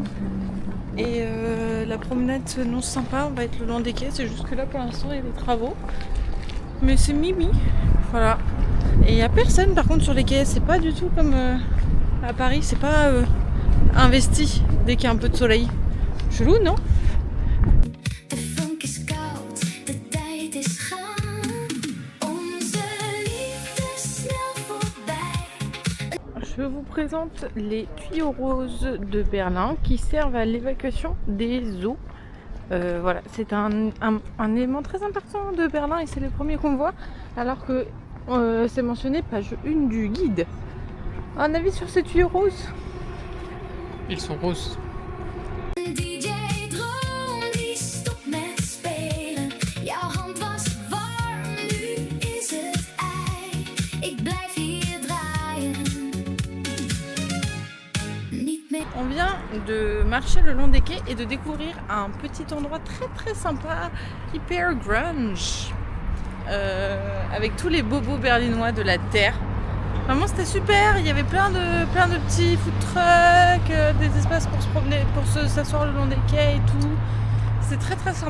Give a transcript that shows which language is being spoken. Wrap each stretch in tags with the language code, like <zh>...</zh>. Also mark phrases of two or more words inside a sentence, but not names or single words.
<fr>Et la promenade s'annonce sympa, on va être le long des quais. C'est juste que là, pour l'instant, il y a des travaux. Mais c'est mimi, voilà. Et il n'y a personne par contre sur les quais, c'est pas du tout comme à Paris, c'est pas investi dès qu'il y a un peu de soleil. Chelou, non?</fr> <nl>De vonk is koud, de tijd is gaan. Onze liefde snel voorbij.</nl> <fr>Je vous présente les tuyaux roses de Berlin qui servent à l'évacuation des eaux. Voilà, c'est un élément très important de Berlin et c'est le premier qu'on voit, alors que c'est mentionné page 1 du guide. Un avis sur ces tuyaux roses? Ils sont roses.</fr> <nl>Een DJ droom die stopt met spelen. Jouw hand was warm, nu is het ei. Ik blijf hier draaien. Niet meer.</nl> <fr>On vient de marcher le long des quais et de découvrir un petit endroit très très sympa, hyper grunge, avec tous les bobos berlinois de la terre. Vraiment c'était super, il y avait plein de petits food trucks, des espaces pour se promener, pour s'asseoir le long des quais et tout.</fr>